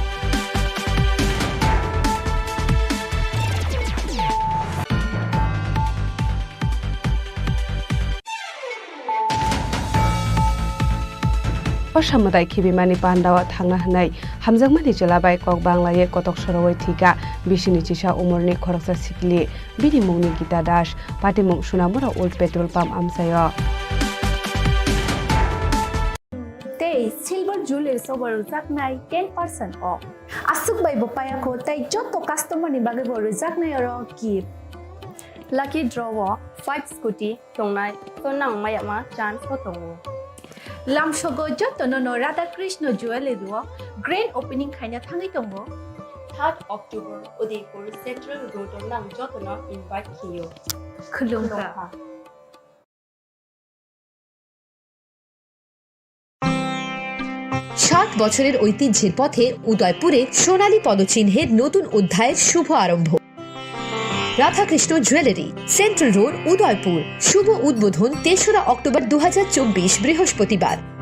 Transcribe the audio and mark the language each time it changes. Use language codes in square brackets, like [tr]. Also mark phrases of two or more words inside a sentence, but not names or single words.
[trp] Samuday Kibimani Pandawa Thangna Hanai Hamjangmani Jelabai Kok Banglaye Kotok Sorowai Thika Bishini Chisha Umurni Khoroksa Sikli Bini Mungni Gita Dash Pati Mung Sunamura Old Petrol Pump Amsayo Tay [en] silver jewelry [trp] sober zaknai 10% off. Asuk bai bopaya ko tay joto customer ni bage bo zaknai ro gift. [en] Lucky draw [trp] 5 scooty tongnai tonang mayama chance ko tongo. Lam shogo joto no Radha Krishna jewelry do [en] grand opening [trp] khaina thangai tongo. 3rd October Udaipur Central Road nang joto na invite kiyo. Khulungka. [bn] ষাট বছরের ঐতিহ্যের পথে উদয়পুরে সোনালী পদচিহ্নের নতুন অধ্যায়ের শুভ আরম্ভ রাধাকৃষ্ণ জুয়েলারি সেন্ট্রাল রোড উদয়পুর শুভ উদ্বোধন ৩রা অক্টোবর ২০২৪ বৃহস্পতিবার